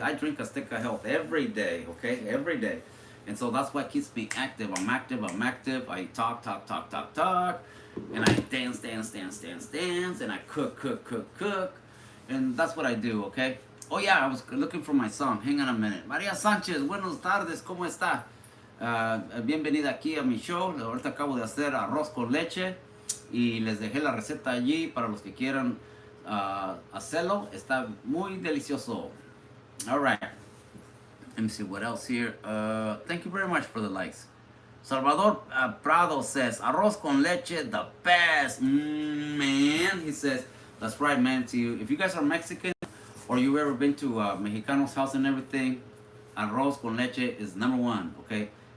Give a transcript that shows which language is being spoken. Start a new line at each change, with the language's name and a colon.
English: I drink Azteca Health every day, okay? Every day. And so that's what keeps me active. I'm active. I talk. And I dance. And I cook. And that's what I do, okay? Oh yeah, I was looking for my song. Hang on a minute.
Spanish: Maria Sanchez, buenos tardes, ¿cómo está? Bienvenida aquí a mi show. Ahorita acabo de hacer arroz con leche y les dejé la receta allí para los que quieran hacerlo. Está muy delicioso.
English: All right. Let me see what else here. Thank you very much for the likes. Salvador Prado says arroz con leche, the best, man. He says that's right, man. If you guys are Mexican or you ever been to Mexicano's house and everything, arroz con leche is number one. Okay.